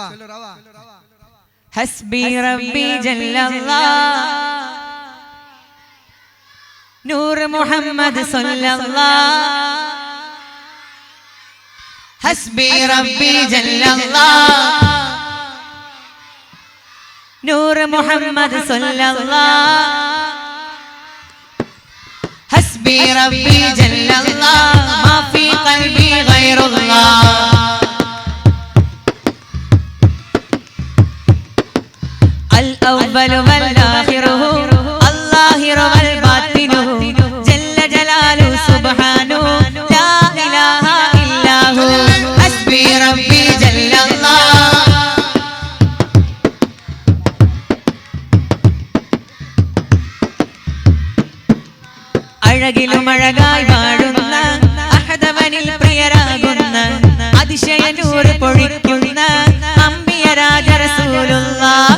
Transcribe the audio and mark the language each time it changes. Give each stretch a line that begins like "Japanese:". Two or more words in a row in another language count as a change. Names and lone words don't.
Arabic: حسبي ربي جل الله نور محمد صلى الله. حسبي ربي جل الله نور محمد صلى الله. حسبي ربي جل الله ما في قلبي غير الله. الأول والآخر الظاهر والباطن جل جلاله سبحانه لا إله إلا هو. حسبي ربي جل الله.
Malayalam: അഴകിലും അഴകായി വാഴുന്ന അഹദവനിൽ പ്രിയരാകുന്ന അതിശയ നൂറ് പൊഴിക്കുന്ന അമ്പിയ രാജ റസൂലുള്ളാഹ്.